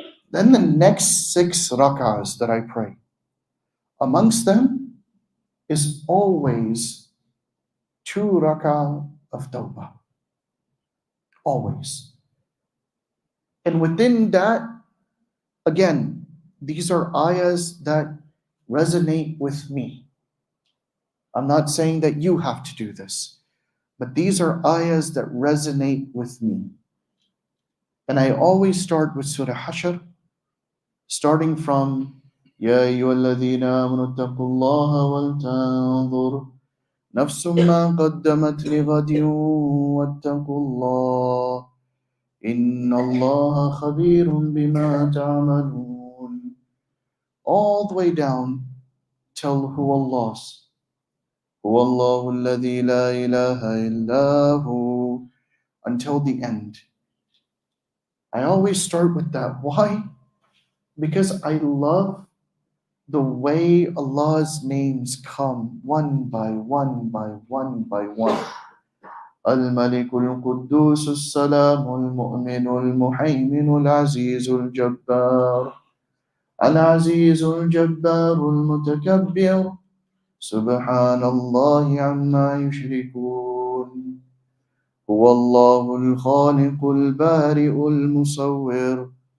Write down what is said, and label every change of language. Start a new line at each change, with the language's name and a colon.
English: Then the next 6 rakahs that I pray, amongst them is always 2 rakah of tawbah. Always. And within that, again, these are ayahs that resonate with me. I'm not saying that you have to do this, but these are ayahs that resonate with me. And I always start with Surah Hashr, starting from
Arabic: يا أيها الذين آمنوا اتقوا الله ولتنظر نفس ما قدمت لغد واتقوا الله إن الله خبير بما تعملون,
English: all the way down till
Arabic: هو الله الذي لا إله إلا هو,
English: until the end. I always start with that. Why? Because I love the way Allah's names come one by one by one by one.
Arabic: الملك القدوس السلام المؤمن المهيمن العزيز الجبار العزيز الجبار المتكبر سبحان الله عما يشركون هو الله الخالق البارئ المصور.